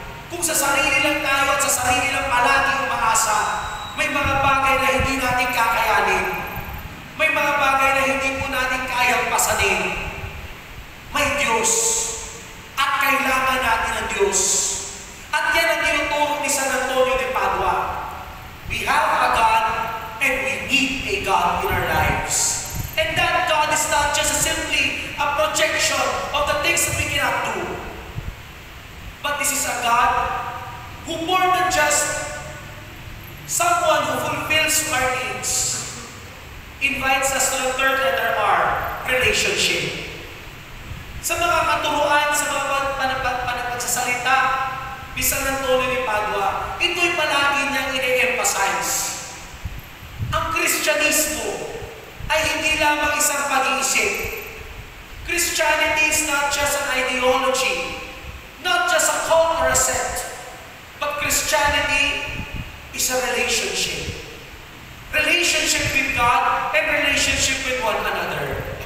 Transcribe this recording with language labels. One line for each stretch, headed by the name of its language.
Filipino: Kung sa sarili lang tayo at sa sarili lang palagi umaasa, may mga bagay na hindi natin kakayanin. May mga bagay na hindi po natin kayang pasanin. May Diyos. At kailangan natin ang Diyos. At yan ang tinuturo ni San Antonio de Padua.
English: We have a God and we need a God in our lives. And that God is not just simply a projection of the things that we cannot do. But this is a God who more than just someone who fulfills our needs, invites us to the third letter R, relationship.
Filipino: Sa mga katuruan, sa mga panagpagsasalita ni San Antonio de Padua, ito'y palagi niyang ine-emphasize. Ang Kristyanismo ay hindi lamang isang pag-iisip.
English: Christianity is not just an ideology, not just a cult or a sect, but Christianity is a relationship. Relationship with God and relationship with one another.